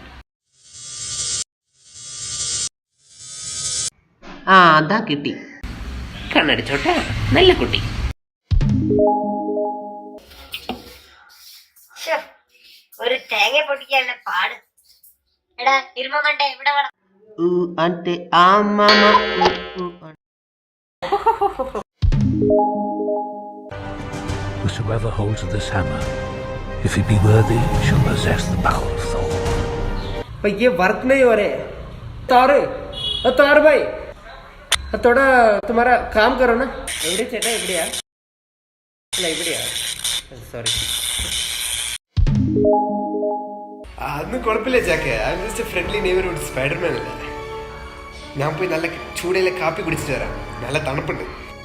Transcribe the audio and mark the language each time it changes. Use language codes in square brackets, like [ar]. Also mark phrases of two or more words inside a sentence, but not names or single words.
[ml] ആ അതാ കിട്ടി. കണ്ണടിച്ചോട്ടെ, നല്ല കുട്ടി. ഒരു തേങ്ങ പൊട്ടിക്കാനുള്ള പാട്. എടാ ഇരുമണ്ടേ ഇവിടെ വേണം. [en] Whosoever holds this hammer, if he be worthy, shall possess the power of Thor. [hi] भाई ये वर्क नहीं हो रहे. तार भाई थोड़ा तुम्हारा काम करो ना. [ml] എവിടെ ചേട്ടാ? എവിടെയാ? അല്ല ഇവിടെയാ. സോറി. അതൊന്നും കുഴപ്പമില്ല ചാക്കെ. [en] I am just a friendly neighbourhood Spiderman [ml] അല്ലേ. ഞാൻ പോയി നല്ല ചൂടയിലെ കാപ്പി കുടിച്ചിട്ട് വരാം. നല്ല തണുപ്പുണ്ട്.